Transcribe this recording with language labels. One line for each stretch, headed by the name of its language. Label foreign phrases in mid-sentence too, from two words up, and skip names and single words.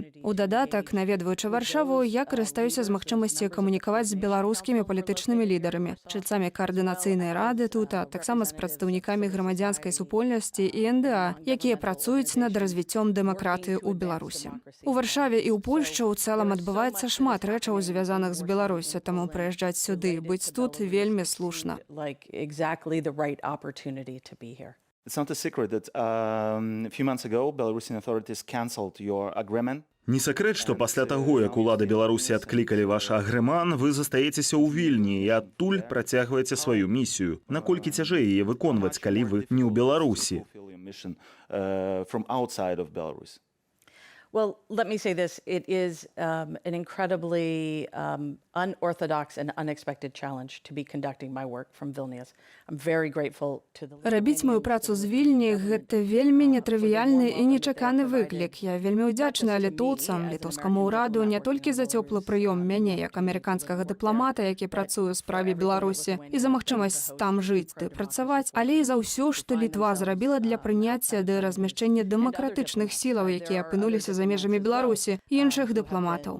Belarusian: У дадатак, наведваючы Варшаву, я карыстаюся з магчымасці камунікаваць з беларускімі палітычнымі лідарамі, чальцамі каардынацыйнай рады тут, а таксама з прадстаўнікамі грамадзянскай супольнасці і НДА, якія працуюць над развіццём дэмакратыі ў Беларусі. У Варшаве і ў Польшчы ў цэлым адбываецца шмат рэчаў, звязаных з Беларусю, таму прыязджаць сюды, быць тут вельмі слушна.
English: It's not a secret that a few months ago Belarusian authorities cancelled your agreement.
Belarusian: Не сакрэт, што пасля таго, як улады Беларусі адклікалі ваш агрэман, вы застаецеся ў Вільні і адтуль працягваеце сваю місію. Наколькі цяжэй яе выконваць, калі вы не ў Беларусі?
English: Well, let me say this. It is an incredibly unorthodox and unexpected challenge to be conducting my work from Vilnius. I'm very grateful to the...
Belarusian: Рабіць мою працу з Вільні – гэта вельмі нетрывіяльны і нечаканы выклік. Я вельмі ўдзячная літоўцам, літоўскаму ўраду не толькі за цёплы прыём мяне, як амерыканскага дыпламата, які працуе ў справе Беларусі, і за магчымасць там жыць ды працаваць, але і за ўсё, што Літва зрабіла для прыняцця ды размяшчэння дэмакратычных сілаў, якія апынуліся за межамі Беларусі, і іншых дыпламатаў.